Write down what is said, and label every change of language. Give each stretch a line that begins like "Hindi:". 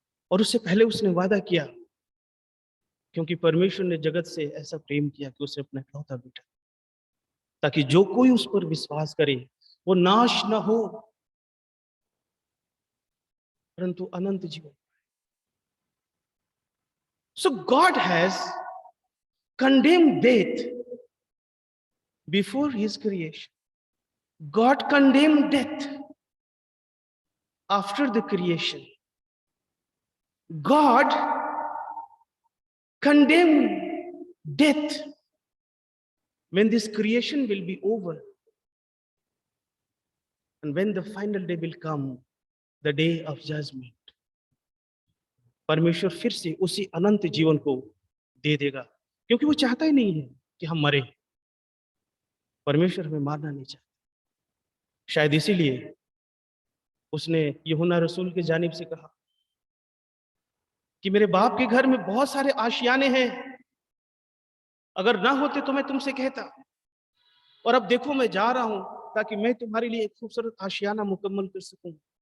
Hindi: और उससे पहले उसने वादा किया, क्योंकि परमेश्वर ने जगत से ऐसा प्रेम किया कि उसे अपना इकलौता बेटा, ताकि जो कोई उस पर विश्वास करे वो नाश न हो परंतु अनंत जीवन।
English: So God has condemned death before his creation. God condemned death after the creation. God condemned death when this creation will be over and when the final day will come, the day of judgment.
Hindi: परमेश्वर फिर से उसी अनंत जीवन को दे देगा, क्योंकि वो चाहता ही नहीं है कि हम मरे। परमेश्वर हमें मारना नहीं चाहता। शायद इसीलिए उसने यूहन्ना रसूल के जानिब से कहा कि मेरे बाप के घर में बहुत सारे आशियाने हैं, अगर ना होते तो मैं तुमसे कहता, और अब देखो मैं जा रहा हूं ताकि मैं तुम्हारे लिए एक खूबसूरत आशियाना मुकम्मल कर सकूं।